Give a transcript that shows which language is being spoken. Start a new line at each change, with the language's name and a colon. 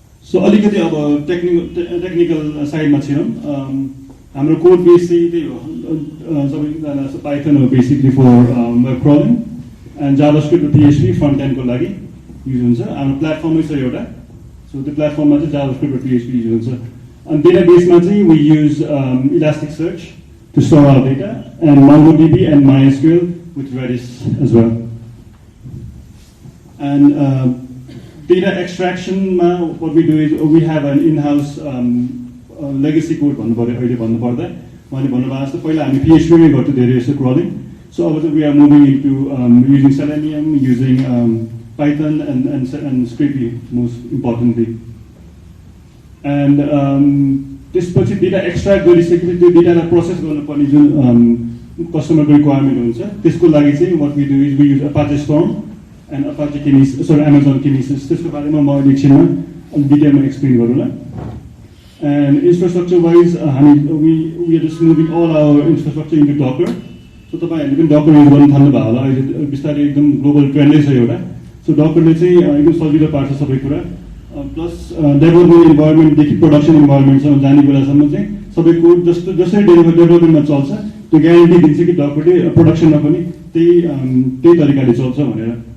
Nepali: So अलिकति अब technical साइडमा छिरौं। हाम्रो कोड बेस चाहिँ त्यही हो, सबैजना पाइथन हो basically
English: for web crawling
Nepali: and JavaScript र PHP फ्रन्ट एन्ड को लागि युज हुन्छ। हाम्रो प्लेटफर्मै छ एउटा, सो त्यो प्लेटफर्ममा चाहिँ JavaScript र PHP युज हुन्छ। अनि डेटाबेसमा चाहिँ
English: we use Elasticsearch to store our data and MongoDB and MySQL with Redis as well. And data extraction what we do is we have an in-house legacy code
Nepali: भन्नुपर्यो अहिले भन्नुपर्दा उहाँले भन्नुभएको जस्तो पहिला हामी PHP मै गर्थ्यौं धेरै जस्तो crawling.
English: So we are moving into using Selenium, using Python and Scrapy most importantly.
Nepali: And त्यसपछि डेटा एक्सट्र्याक्ट गरिसकेपछि त्यो डेटालाई प्रोसेस गर्नुपर्ने जुन कस्टमरको रिक्वायरमेन्ट हुन्छ त्यसको लागि चाहिँ
English: what we do is we use Apache Storm and Apache Kinesis, sorry Amazon Kinesis।
Nepali: त्यसको बारेमा म एकछिनमा अलि डिटेलमा एक्सप्लेन गरौँला।
English: And infrastructure wise we are just moving all our infrastructure into Docker।
Nepali: So तपाईहरुले पनि डकर युज गर्न थाल्नु भयो होला, अहिले बिस्तारै एकदम ग्लोबल ट्रेन्डै छ एउटा। सो डकरले चाहिँ एकदम सजिलो पार्छ सबै कुरा, प्लस डेभलपमेन्ट इन्भाइरोमेन्ट देखि प्रोडक्सन इन्भाइरोमेन्टसम्म जाने बेलासम्म चाहिँ सबै कोड जसरी डेभलपमेन्टमा चल्छ त्यो ग्यारेन्टी दिन्छ कि डकरले प्रोडक्सनमा पनि त्यही तरिकाले चल्छ भनेर।